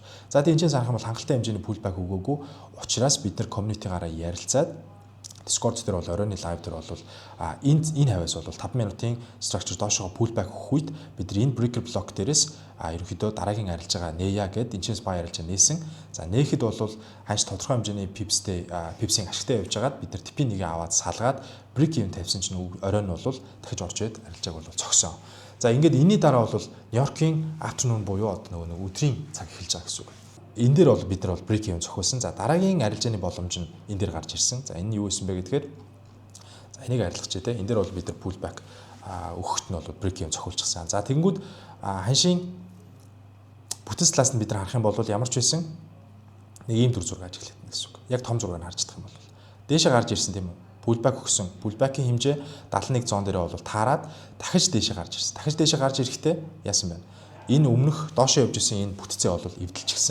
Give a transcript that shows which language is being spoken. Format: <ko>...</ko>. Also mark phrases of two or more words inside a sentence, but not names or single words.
<mn>За тэгээ энэчээс харах юм бол хангалттай хэмжээний pullback өгөөгүй учраас бид нар community-гаараа ярилцаад Discord дээр бол оройны лайв дээр бол энэ хавьяас бол 5 минутын structure доошоо pullback өгөх үед бид энэ</mn> <en>breaker block</en> <mn>дээрээс ерөнхийдөө дараагийн арилжаагаа нээя гэд энэчээс бай арилжаа нээсэн. За нээхэд бол ханш тодорхой хэмжээний pipsийн ашигтай явж байгаад бид нар типийн нэгээ аваад салгаад</mn> <en>break even</en> <mn>тавьсан чинь оройн бол дахиж орж ирээд арилжааг бол цогсон. За ингээд энэний дараа бол Нью-Йоркийн afternoon буюу одоо нөгөө өдрийн цаг эхэлж байгаа гэсэн үг. Энэ дээр бол бид нар бол</mn> <en>break even</en> <mn>зохиулсан. За дараагийн арилжааны боломж нь энэ дээр гарч ирсэн. За энэ юу байсан бэ гэдгээр за энийг арилгах те. Энэ дээр бол бид нар pullback өгөхт нь бол</mn> <en>break even</en> <mn>зохиулчихсан. За тэгэнгүүт ханшийн бүтэц талаас нь бид нар харах юм бол ямар ч байсан нэг ийм төр зураг ажиглах гэсэн үг. Яг том зургийг харж чадах юм бол дээшээ гарч ирсэн тийм үү? Pullback өгсөн. Pullback-ийн хэмжээ 71 зоон дээрээ бол таарад дахиж дээшээ гарч ирсэн. Дахиж дээшээ гарч ирэхдээ яасан бэ? Энэ өмнөх доошоо явж исэн энэ бүтцээ бол эвдэлчихсэн.</mn>